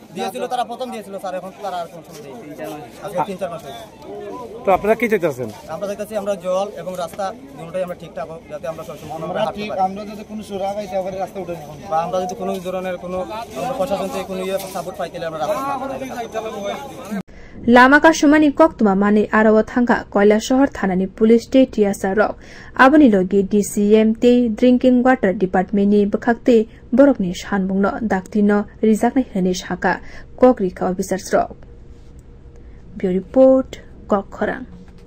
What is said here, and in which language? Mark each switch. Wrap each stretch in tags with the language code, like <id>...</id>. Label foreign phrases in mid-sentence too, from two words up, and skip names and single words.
<bn>দিয়েছিল তারা প্রথম দিয়েছিল স্যার এখন তারা আর কোন সময় দেয়নি আজকে 3-4 মাস হয়েছে তো আপনারা কি চাইতেছেন আমরা চাইতেছি আমরা জল এবং রাস্তা দুটোই আমরা ঠিকঠাক যাতে আমরা আমরা ঠিক আমরা যদি কোনো সুরা পাইতে পারি রাস্তা উঠে বা আমরা যদি কোনো ধরনের কোনো প্রশাসন থেকে কোনো সাপোর্ট পাইতে আমরা রাস্তা</bn> <trp>लामा कासुमानि कक्तुमा माने आरव थांगा कैलाशहर थानानि पुलिस टे टियासा रक आबनि लगी डीसीएम ते ड्रिंकिंग वाटर डिपार्टमेन्टनि बखाक्ते बरकनि सानबुंनो दाक्तिनो रिजाकनाय हने साका ककरिका अफिसार रक ब्युरो रिपोर्ट ककखरां।</trp>